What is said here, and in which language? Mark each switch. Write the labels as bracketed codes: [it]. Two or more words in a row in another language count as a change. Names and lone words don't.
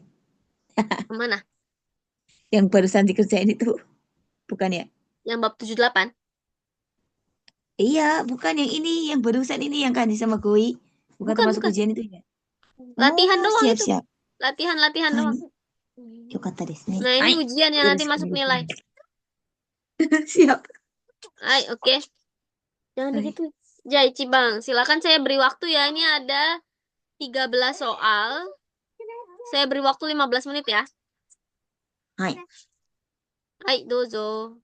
[id] Kemana? Yang barusan dikerjain itu. Bukan ya? Yang bab 7 8. Iya, bukan yang ini. Yang barusan ini yang Kandi sama Goi. Bukan Bukan, termasuk bukan. ujian itu ya? Latihan Oh, doang itu. siap-siap. Latihan Hai. doang. [ja] よかったですね. [id] Nah, ini Hai. ujian yang nanti masuk nilai. Yoroshiku Siap. Hai, oke. Jangan Hai. begitu. Jaichi Bang, silakan saya beri waktu ya. Ini ada 13 soal. Saya beri waktu 15 menit ya. はい。 [ja] はい、どうぞ.